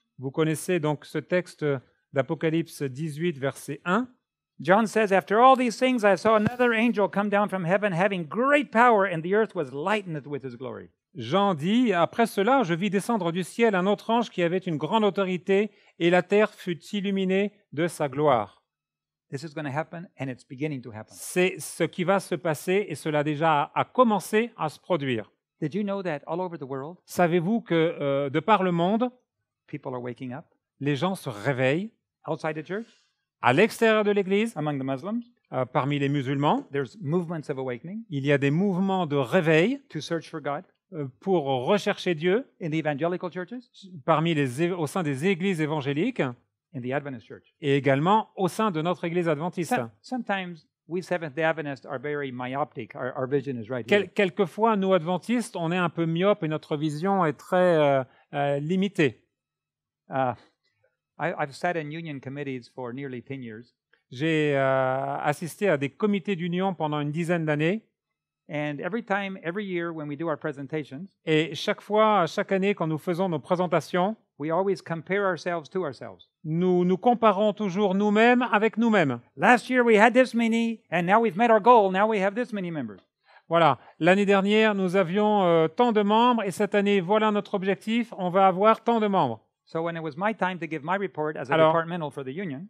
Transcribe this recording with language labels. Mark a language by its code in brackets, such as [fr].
[fr] vous connaissez donc ce texte d'Apocalypse 18, verset 1. [en] John says, after all these things, I saw another angel come down from heaven, having great power, and the earth was lightened with his glory. [fr] Jean dit, après cela, je vis descendre du ciel un autre ange qui avait une grande autorité, et la terre fut illuminée de sa gloire. [en] This is going to happen, and it's beginning to happen. [fr] C'est ce qui va se passer, et cela déjà a commencé à se produire. [en] Did you know that all over the world, [fr] Savez-vous que de par le monde, [en] people are waking up [fr] les gens se réveillent [en] outside the church, [fr] à l'extérieur de l'Église, [en] among the Muslims? [fr] parmi les musulmans. [en] There's movements of awakening [fr] Il y a des mouvements de réveil [en] to search for God [fr] pour rechercher Dieu [en] in the evangelical churches, [fr] au sein des églises évangéliques [en] in the Adventist church. [fr] et également au sein de notre Église adventiste. [en] Sometimes we Seventh-day Adventists are very myopic. Our vision is right here. [fr] Quelquefois, nous adventistes, on est un peu myope et notre vision est très limitée. [en] I've sat in union committees for nearly 10 years. [fr] J'ai assisté à des comités d'union pendant une dizaine d'années. [en] And every year when we do our presentations, [fr] Et chaque année, quand nous faisons nos présentations, [en] we always compare ourselves to ourselves. [fr] nous nous comparons toujours nous-mêmes avec nous-mêmes. [en] Last year we had this many, and now we've met our goal. Now we have this many members. [fr] Voilà, l'année dernière, nous avions tant de membres et cette année, voilà notre objectif, on va avoir tant de membres. [en] So when it was my time to give my report as a [fr] Alors, [en] departmental for the union,